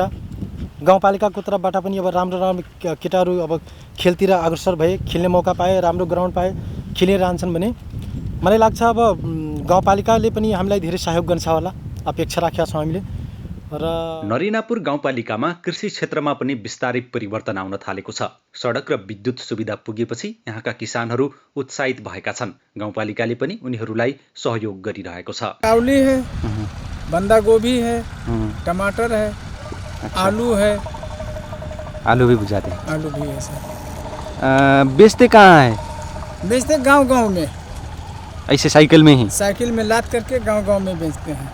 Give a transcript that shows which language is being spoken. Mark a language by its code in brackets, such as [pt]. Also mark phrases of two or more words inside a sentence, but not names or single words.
[ne] गाउँपालिकाको तर्फबाट पनि अब राम्रो केटाहरू अब खेलतिर अग्रसर भए, खेल्ने मौका पाए, राम्रो ग्राउन्ड पाए, खेलिरहन्छन् भने मलाई लाग्छ अब गाउँपालिकाले पनि हामीलाई धेरै सहयोग गर्छ होला, अपेक्षा राखेका छौँ हामीले। र नरिनापुर गाउँपालिकामा कृषि क्षेत्रमा पनि बिस्तारै परिवर्तन आउन थालेको छ। सडक र विद्युत सुविधा पुगेपछि यहाँका किसानहरू उत्साहित भएका छन्। गाउँपालिकाले पनि उनीहरूलाई सहयोग गरिरहेको छ। [hi] काउली है, बंदा गोभी है, टमाटर है, आलू है। आलू भी बुझाते हैं? आलू भी है सर। बेचते कहाँ है? बेचते गांव में, ऐसे साइकिल में ही? साइकिल में लाद करके गांव में बेचते हैं।